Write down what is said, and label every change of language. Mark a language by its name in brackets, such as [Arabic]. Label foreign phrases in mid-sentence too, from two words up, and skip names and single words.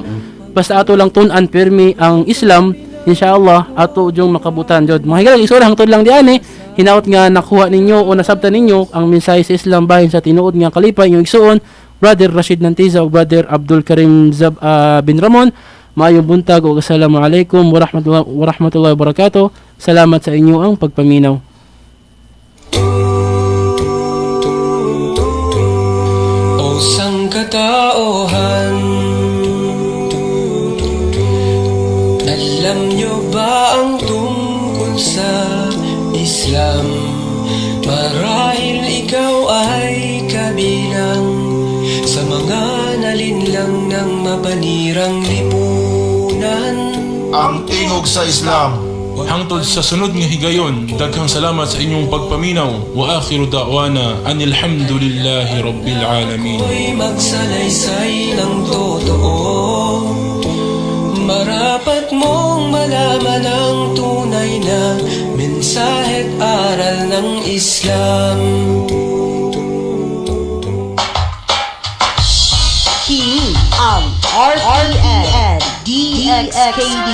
[Cebuano] Basta ato lang tun-an pirmi ang Islam, inshallah ato jung makabutan jud. Mga higalag isura hangtod lang diani. Hinaot nga nakuha ninyo o nasabtan ninyo ang mensahe sa Islam bahin sa tinuod nga kalipay yung igsuon brother Alrasheed Nantiza o brother Abdul Kareem bin Ramon. Maayong buntag o [Arabic] assalamualaikum warahmatullahi wabarakatuh. [Cebuano] Salamat sa inyo ang pagpaminaw. [Filipino] O sangkatauhan, alam nyo ba ang tungkol sa Islam? Marahil ikaw ay kabilang sa mga nalinlang ng mapanirang lipunan. [Cebuano] Ang Tingog sa Islam. Hangtod sa sunod nga higayon, daghang salamat sa inyong pagpaminaw. [Arabic] Wa akhiru da'wana anil hamdulillahi rabbil alamin. [Filipino] Ako'y magsalaysay ng totoo. Marapat mong malaman ang tunay na mensahe't aral ng Islam. [Cebuano] Kini ang RPN DXKD